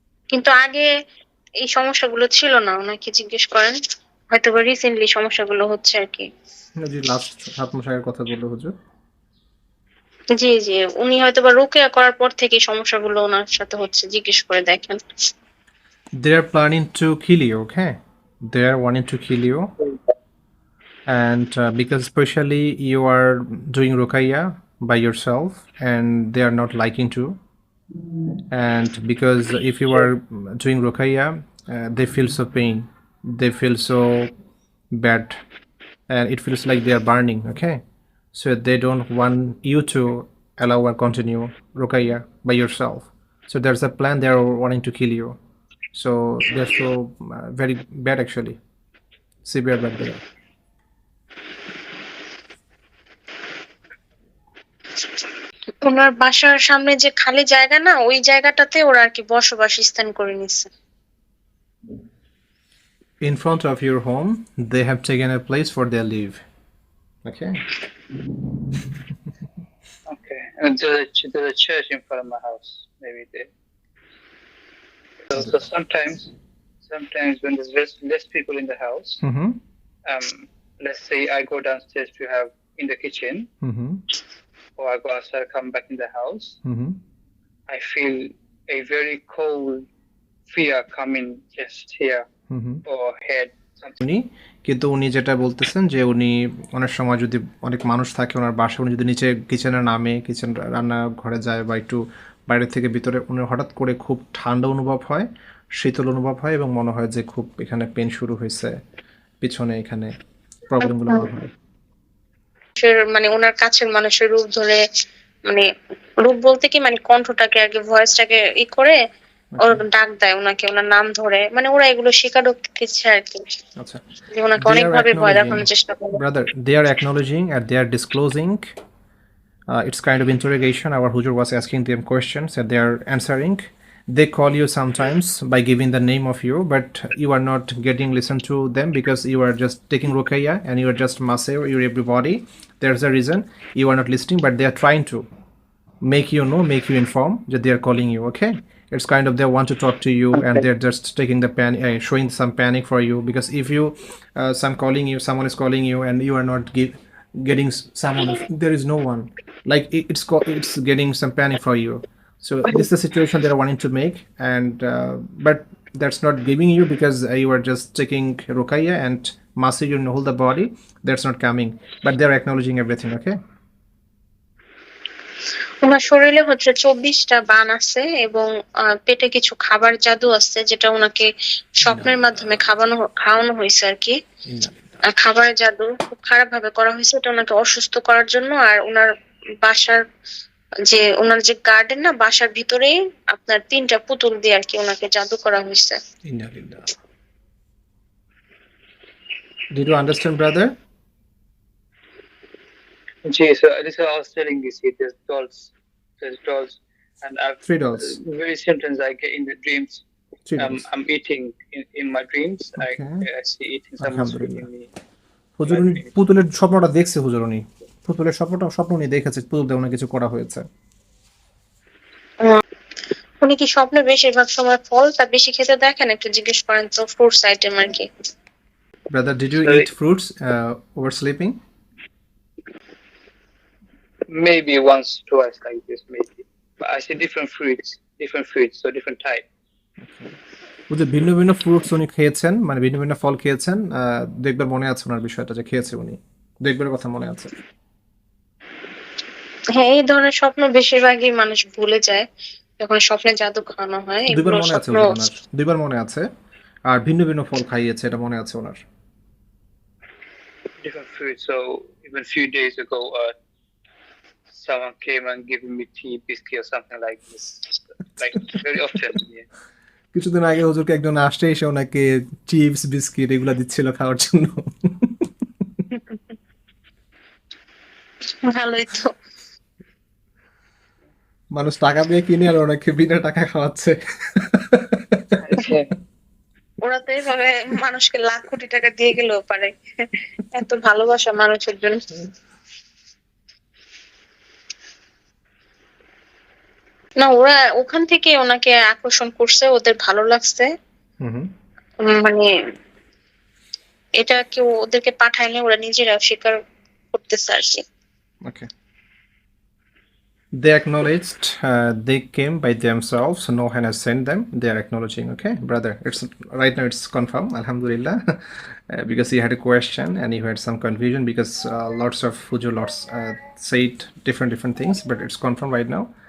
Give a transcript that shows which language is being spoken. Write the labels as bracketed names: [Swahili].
[Bangla] কিন্তু আগে এই সমস্যাগুলো ছিল না। উনাকে জিজ্ঞেস করেন। হয়তোবা রিসেন্টলি সমস্যাগুলো হচ্ছে আরকি। জি লাস্ট 7 মাস আগের কথা বললো হুজুর। জি, জি। উনি হয়তোবা রুকিয়া করার পর থেকেই সমস্যাগুলো উনার সাথে হচ্ছে। জিজ্ঞেস করে দেখেন। [English] They are planning to kill you, okay? They are wanting to kill you, and because especially you are doing Rukaiya by yourself, and they are not liking to. And because if you are doing Rukaiya, they feel so pain, they feel so bad, and it feels like they are burning, okay? So they don't want you to allow and continue Rukaiya by yourself. So there's a plan, they are wanting to kill you. So they're so very bad actually, severe bad they are. [Bangla] উনার বাসার সামনে যে খালি জায়গা না, ওই জায়গাটাতে ওরা আরকি বসবাস স্থান করে নিছে। [English] In front of your home, they have taken a place for their live. Okay. Okay. And there's a church in front of my house. Maybe there. So sometimes when there's less people in the house, Mm-hmm. let's say I go downstairs to have in the kitchen, Mm-hmm. or I go outside, come back in the house, Mm-hmm. I feel a very cold fear coming just here Mm-hmm. or head. Something. [Bangla] উনি কিন্তু উনি যেটা বলতেছেন যে উনি অনেক সময় যদি অনেক মানুষ থাকে ওনার বাসায়, উনি যদি নিচে কিচেনে নামে, কিচেন রান্নাঘরে যায় বা একটু বাইরে থেকে ভিতরে, উনি হঠাৎ করে খুব ঠান্ডা অনুভব হয়, শীতল অনুভব হয় এবং মনে হয় যে খুব এখানে পেন শুরু হয়েছে, পিছনে এখানে প্রবলেমগুলো মনে হয়। মানে উনার কাছের মানুষের রূপ ধরে, মানে রূপ বলতে কি মানে কণ্ঠটাকে আরকি ভয়েসটাকে করে ওর ডাক দেয় উনাকে, উনার নাম ধরে। মানে ওরা এগুলো স্বীকারোক্তি দিচ্ছে আরকি। আচ্ছা, যে উনাকে [English] they are [Bangla] অনেকভাবে ভয় [English] acknowledging, [Bangla] দেখানোর চেষ্টা করে। [English] brother, they are acknowledging and they are disclosing. It's kind of interrogation. Our Hujur was asking them questions and they are answering. They call you sometimes by giving the name of you, but you are not getting listened to them because you are just taking Rukaiya and you are just Maser, your everybody. There's a reason you are not listening, but they are trying to make you know, make you inform that they are calling you, okay? It's kind of they want to talk to you and they're just taking the panic, showing some panic for you, because if you someone is calling you and you are not getting someone, there is no one, like it's getting some panic for you. So this is the situation they're wanting to make, and but that's not giving you because you are just taking Rukaiya and Masi, you hold the body, that's not coming, but they're acknowledging everything, okay? [Bangla] উনার শরীরে হচ্ছে ২৪টা বান আছে এবং পেটে কিছু খাবার জাদু আছে, যেটা উনাকে স্বপ্নের মাধ্যমে খাওয়ানো হয়েছে আরকি। খাবারের জাদু খুব খারাপ ভাবে করা হয়েছে। এটা উনাকে অসুস্থ করার জন্য। আর উনার বাসার উনার যে গার্ডেন না, বাসার ভিতরেই আপনার ৩টা পুতুল দিয়ে আরকি উনাকে জাদু করা হয়েছে। [English] Did you understand, brother? Gee, so this is what I was telling you. See, there's dolls, and I've 3 dolls. very sometimes I get in the dreams. 3 dolls. I'm eating in my dreams. Okay. I see eating someone's food in me. [Bangla] হুজুর উনি পুতুলের স্বপ্নটা দেখছে, হুজুর উনি পুতুলের স্বপ্ন উনি দেখেছে, পুতুল দিয়ে অনেক কিছু করা হয়েছে। উনি কি স্বপ্নে বেশিরভাগ সময় ফলটা বেশি খেতে দেখেন? একটু জিজ্ঞেস করেন তো, ফ্রুটস আইটেম আর কি। [English] Brother, did you Sorry? eat fruits over sleeping? Maybe once, twice like this, maybe. But I see different fruits, so different type. [Bangla] হুজুর ভিন্ন ভিন্ন ফ্রুটস উনি খেয়েছেন, মানে ভিন্ন ভিন্ন ফল খেয়েছেন। দেখবার মনে আছে ওনার বিষয়টা যে খেয়েছে উনি, দেখবার কথা মনে আছে। হ্যাঁ, এই ধরনের স্বপ্ন বেশিরভাগই মানুষ ভুলে যায় যখন স্বপ্নে জাদু খাওয়ানো হয়। দুইবার এগুলো মনে আছে স্বপ্ন হুজুর ওনার, দুইবার মনে আছে। আর ভিন্ন ভিন্ন ফল খাইয়েছে, এটা মনে আছে ওনার। [English] Different fruits. So even few days ago, someone came and giving me tea, biscuit, or something like this. Like very often. Yeah. [Bangla] কিছুদিন আগে হুজুরকে একজন আসছে, এসে ওনাকে চিপস বিস্কিট এগুলা দিচ্ছিল খাওয়ার জন্য। ভালোই তো। মানুষ টাকা দিয়ে কিনে আর ওনাকে বিনা টাকা খাওয়াচ্ছে। [English] Okay. [Bangla] ওরা তো এইভাবে মানুষকে লাখ কোটি টাকা দিয়ে গেলেও পারে। এত ভালোবাসা মানুষের জন্য। না, ওরা ওখান থেকে ওনাকে আকর্ষণ করছে, ওদের ভালো লাগছে। Mm-hmm. মানে এটা কেউ ওদেরকে পাঠায়নি, ওরা নিজেরা স্বীকার করতেছে আর কি। [English] Okay. They acknowledged they came by themselves. No one has sent them. They are acknowledging. Okay, brother. It's right now. It's confirmed. Alhamdulillah. Because you had a question and you had some confusion because lots of Hujur lots said different things, but it's confirmed right now.